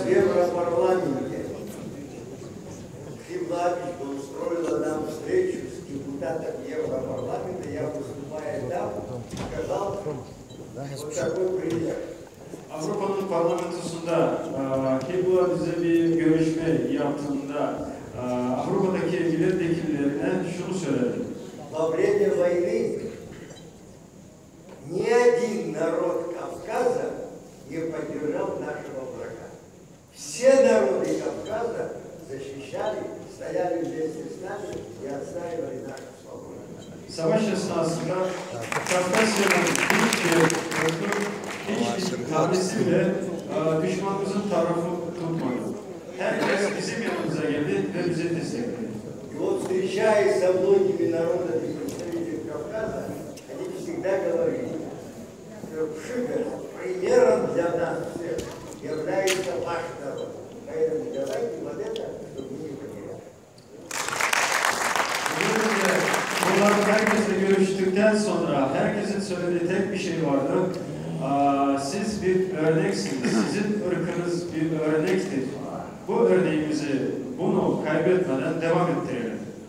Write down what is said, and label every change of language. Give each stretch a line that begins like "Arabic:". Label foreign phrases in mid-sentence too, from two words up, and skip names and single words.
Russian: В Европарламенте Хибладич устроила нам встречу с депутатом Европарламента. Я, выступая там, сказал вот такой пример.
Turkish: Avrupa'nın parlamentosunda Hibla bize bir görüşme yaptığında Avrupa'daki milletvekillerine şunu söyledi.
Russian: Во время войны ни один народ Кавказа не поддержал нашего врага. Все народы Кавказа защищали, стояли вместе с нами и отстаивали нашу свободу.
Turkish: Savaş esnasında Kafkasya'nın hiçbir tanesi bile düşmanımızın tarafı tutmadı. Herkes bizim yanımıza geldi ve bizi destekledi.
Russian: И вот встречаясь со многими народами представителей Кавказа, они всегда говорили, что Пшигар примером для нас всех является ваш народ. Поэтому давайте вот это, чтобы мы не потеряли.
Turkish: Bunlar herkesle görüştükten sonra herkesin söylediği tek bir şey vardı. Siz bir örneksiniz, sizin ırkınız bir örnektir. Bu örneğimizi, bunu kaybetmeden devam ettirelim.